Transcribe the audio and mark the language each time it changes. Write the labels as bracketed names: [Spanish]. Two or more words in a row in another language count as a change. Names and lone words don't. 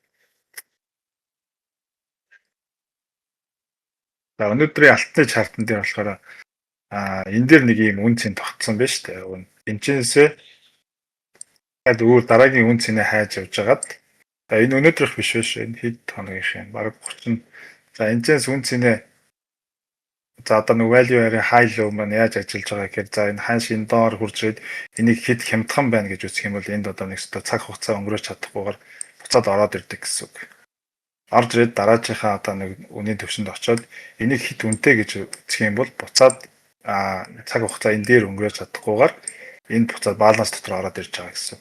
[Mongolian] За өнөөдрийн алтны чартан дээр болохоор энэ дээр нэг юм үнцийг тогтсон байна шүү дээ. Энэчнээсээ яг өөр дараагийн үнцнийг хайж явж агаад энэ өнөөдрөх биш биш энэ хэд хоногийнх юм баг 30. За энэчнээс үнцнийг за одоо нэг [English] value area high low [Mongolian] маань яаж ажиллаж байгаа гэхээр за энэ ханш энэ доор хурж ирээд энийг хэд хямдхан байна гэж үзэх юм бол энд одоо нэг цаг хугацаа өнгөрөөж чадахгүйгээр буцаад ороод ирдэг гэсэн үг. Орж ирээд дараачихаа одоо нэг үнийн төвшөнд очоод энийг хэд үнэтэй гэж үзэх юм бол буцаад цаг хугацаа энэ дээр өнгөрөөж чадахгүйгээр энэ буцаад баланс дотор ороод ирж байгаа гэсэн үг.